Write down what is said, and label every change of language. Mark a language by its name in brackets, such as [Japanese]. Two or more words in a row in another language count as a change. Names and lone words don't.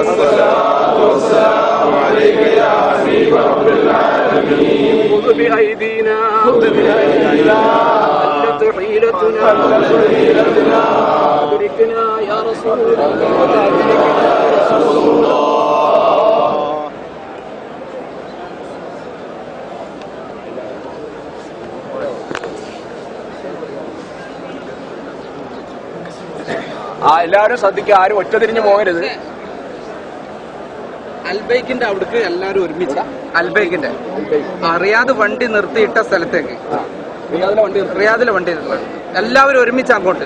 [Arabic] الصلاة والسلام عليك يا حبيب رب العالمين. خذ بأيدينا قلت حيلتنا أدركنا يا رسول الله. [Malayalam] എല്ലാവരും ശ്രദ്ധിക്കുക, ആരും ഒറ്റ തിരിഞ്ഞു പോകരുത്. അൽബൈക്കിന്റെ അവിടേക്ക് എല്ലാവരും ഒരുമിച്ച് അൽബൈക്കിന്റെ റിയാദ് വണ്ടി നിർത്തിയിട്ട സ്ഥലത്തേക്ക് റിയാദിലെ വണ്ടി എല്ലാവരും ഒരുമിച്ച് അങ്ങോട്ട്.